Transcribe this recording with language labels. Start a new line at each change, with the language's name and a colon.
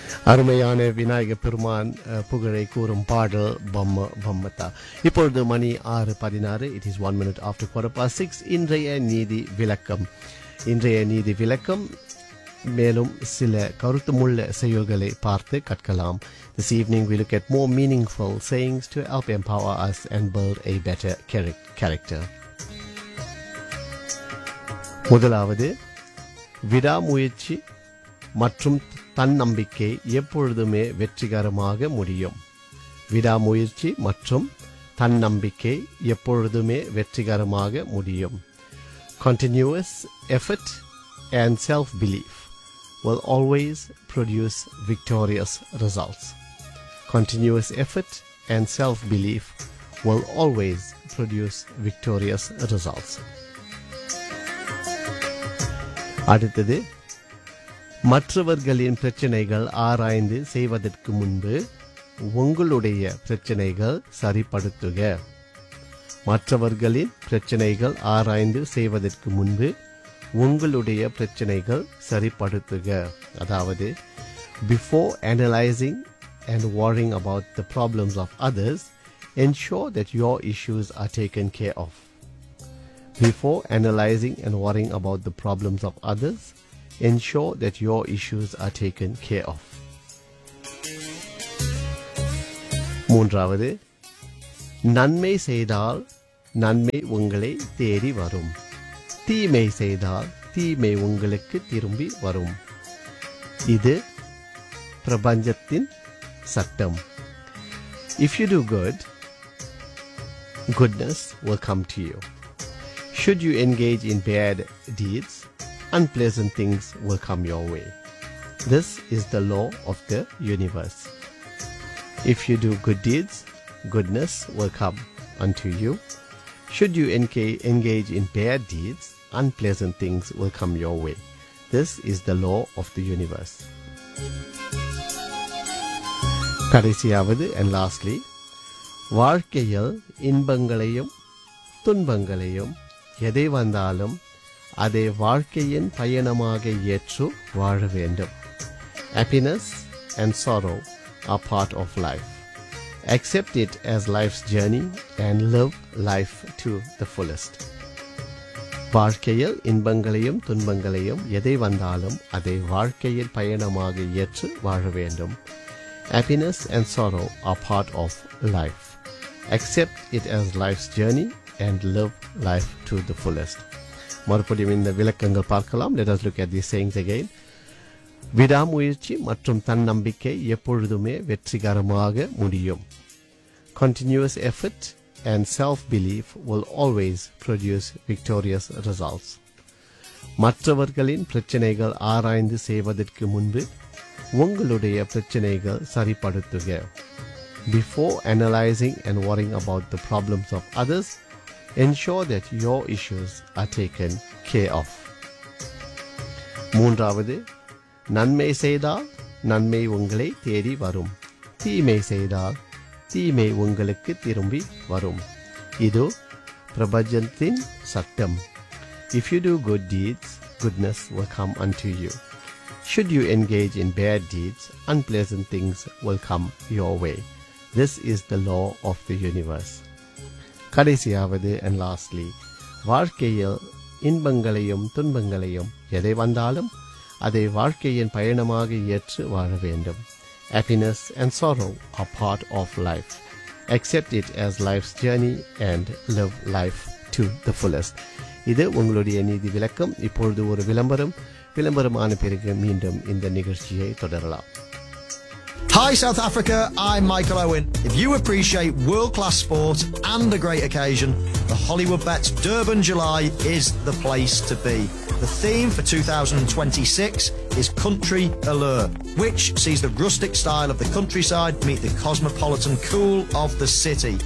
Tamil: அருமையான விநாயகர் பெருமான் புகழை கூறும் பாடல் பம்ம பம்மத்தா. இப்பொழுது மணி 6:16,
English: it is 1 minute after
Tamil: 6:15. இன்றைய நீதி விளக்கம், இன்றைய நீதி விளக்கம் மேலும் சில கருத்துமுள்ள செய்யுள்களை பார்த்து கற்கலாம்.
English: This evening we look at more meaningful sayings to help empower us and build a better character.
Tamil: முதலாவது, விடாமுயற்சி மற்றும் தன்னம்பிக்கை எப்பொழுதுமே வெற்றிகரமாக முடியும். விடாமுயற்சி மற்றும் தன்னம்பிக்கை எப்பொழுதுமே வெற்றிகரமாக முடியும்.
English: Continuous effort and self-belief will always produce victorious results. Continuous effort and self-belief will always produce victorious results.
Tamil: அடுத்தது, மற்றவர்களின் பிரச்சனைகள் ஆராய்ந்து செய்வதற்கு முன்பு உங்களுடைய பிரச்சனைகள் சரிப்படுத்துக. மற்றவர்களின் பிரச்சனைகள் ஆராய்ந்து செய்வதற்கு முன்பு உங்களுடைய பிரச்சனைகள் சரிப்படுத்துக. அதாவது,
English: Before analysing and worrying about the problems of others ensure that your issues are taken care of. Before analyzing and worrying about the problems of others, ensure that your issues are taken care of.
Tamil: மூன்றாவது, நன்மை செய்தால் நன்மை உங்களை தேடி வரும், தீமை செய்தால் தீமை உங்களுக்கு திரும்பி வரும். இது பிரபஞ்சத்தின் சட்டம்.
English: If you do good, goodness will come to you. Should you engage in bad deeds, unpleasant things will come your way. This is the law of the universe. If you do good deeds, goodness will come unto you. Should you engage in bad deeds, unpleasant things will come your way. This is the law of the universe.
Tamil: கடைசியாவது,
English: and lastly,
Tamil: வாழ்க்கையில் இன்பங்களையும் துன்பங்களையும் எதை வந்தாலும் அதை வாழ்க்கையின் பயணமாக ஏற்று வாழ வேண்டும்.
English: Happiness and sorrow are part of life. Accept it as life's journey and live life to the fullest.
Tamil: வாழ்க்கையில் இன்பங்களையும் துன்பங்களையும் எதை வந்தாலும் அதை வாழ்க்கையின் பயணமாக ஏற்று வாழ வேண்டும்.
English: Happiness and sorrow are part of life. Accept it as life's journey and live life to the fullest.
Tamil: மறுபடியும் இந்த விளக்கங்கள் பார்க்கலாம்.
English: Let us look at these sayings again.
Tamil: விடாமுயற்சி மற்றும் தன்னம்பிக்கை எப்பொழுதுமே வெற்றிகரமாக முடியும்.
English: Continuous effort and self-belief will always produce victorious results.
Tamil: மற்றவர்களின் பிரச்சனைகள் ஆராய்ந்து செய்வதற்கு முன்பு உங்களுடைய பிரச்சனைகள் சரிப்படுத்துக.
English: Before analyzing and worrying about the problems of others, ensure that your issues are taken care of.
Tamil: மூன்றாவது, நன்மை செய்தால் நன்மை உங்களை தேடி வரும், தீமை செய்தால் தீமை உங்களுக்கு திரும்பி வரும். இது பிரபஞ்சத்தின் சட்டம்.
English: If you do good deeds, goodness will come unto you. Should you engage in bad deeds, unpleasant things will come your way. This is the law of the universe.
Tamil: கடைசியாவது,
English: and lastly,
Tamil: வாழ்க்கையில் இன்பங்களையும் துன்பங்களையும் எதை வந்தாலும் அதை வாழ்க்கையின் பயணமாக ஏற்று வாழ வேண்டும்.
English: Happiness and sorrow are part of life. Accept it as life's journey and live life to the fullest.
Tamil: இது உங்களுடைய நீதி விளக்கம். இப்பொழுது ஒரு விளம்பரம். விளம்பரமான பிறகு மீண்டும் இந்த நிகழ்ச்சியை தொடரலாம்.
English: Hi South Africa, I'm Michael Owen. If you appreciate world-class sport and a great occasion, the Hollywood Bets Durban July is the place to be. The theme for 2026 is Country Allure, which sees the rustic style of the countryside meet the cosmopolitan cool of the city.